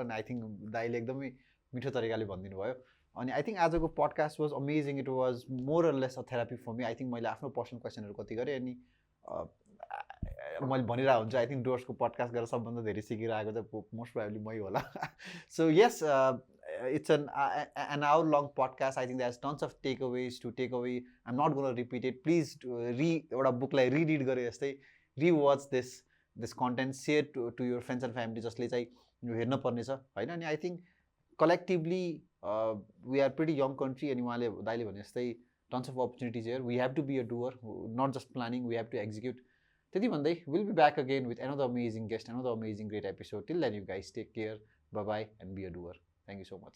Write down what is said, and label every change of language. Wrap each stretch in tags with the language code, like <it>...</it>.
<ne>अनि</ne> <en>I think</en> <ne>दाइले एकदमै मिठो तरिकाले भनिदिनु भयो. अनि आई थिङ्क आजको podcast</ne> <en>Was amazing. It was more or less a therapy for me. I think</en> <ne>मैले आफ्नो पर्सनल क्वेसनहरू कति गरेँ. अनि मैले भनिरहेको हुन्छु,</ne> <en>I think</en> <ne>डुवर्सको पडकास्ट गरेर सबभन्दा धेरै सिकिरहेको चाहिँ</ne> <en>most probably</en> <ne>मै होला.</ne> <en>So yes, it's an hour long podcast. I think there's tons of takeaways to take away. I'm not going to repeat it. Please</en> <ne>एउटा बुकलाई रिडिड गरे जस्तै</ne> <en>rewatch this content, share to your friends and family</en> <ne>जसले चाहिँ यो हेर्न पर्ने छ हैन.</ne> <en>अनि I think collectively we are pretty young country.</en> <ne>अनि उहाँले दाइले भने जस्तै</ne> <en>tons of opportunities here. We have to be a doer, not just planning. We have to execute.</en> <ne>त्यति भन्दै</ne> <en>we'll be back again with another amazing guest, another amazing great episode. Till then, you guys take care. Bye bye and be a doer. Thank you so much.</en>